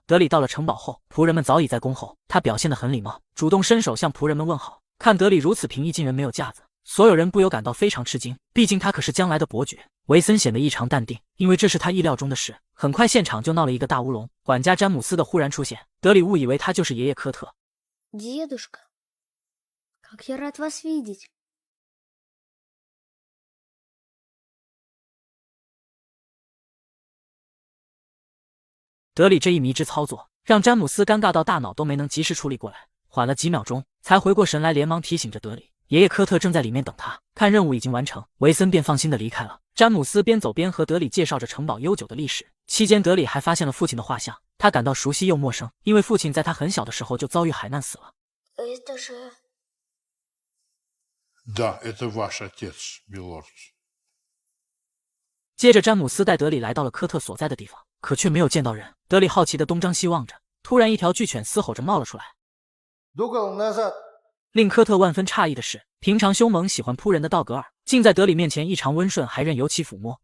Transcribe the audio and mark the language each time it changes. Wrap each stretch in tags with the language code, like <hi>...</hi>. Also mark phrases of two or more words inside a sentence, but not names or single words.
<zh>德里到了城堡后，仆人们早已在恭候，他表现得很礼貌，主动伸手向仆人们问好。看德里如此平易近人，没有架子，所有人不由感到非常吃惊，毕竟他可是将来的伯爵。维森显得异常淡定，因为这是他意料中的事。很快现场就闹了一个大乌龙，管家詹姆斯的忽然出现，德里误以为他就是爷爷科特。</zh> <ru>Дедушка, как я рад вас видеть.</ru> <zh>德里这一迷之操作，让詹姆斯尴尬到大脑都没能及时处理过来，缓了几秒钟才回过神来，连忙提醒着德里，爷爷科特正在里面等他。看任务已经完成，维森便放心的离开了。詹姆斯边走边和德里介绍着城堡悠久的历史，期间德里还发现了父亲的画像，他感到熟悉又陌生，因为父亲在他很小的时候就遭遇海难死了。</zh> <ru>Это же... Да, это ваш отец, милорд.</ru> <zh>接着詹姆斯带德里来到了科特所在的地方，可却没有见到人。德里好奇的东张西望着，突然一条巨犬嘶吼着冒了出来。令科特万分诧异的是，平常凶猛喜欢扑人的道格尔，竟在德里面前异常温顺，还任由其抚摸。</zh>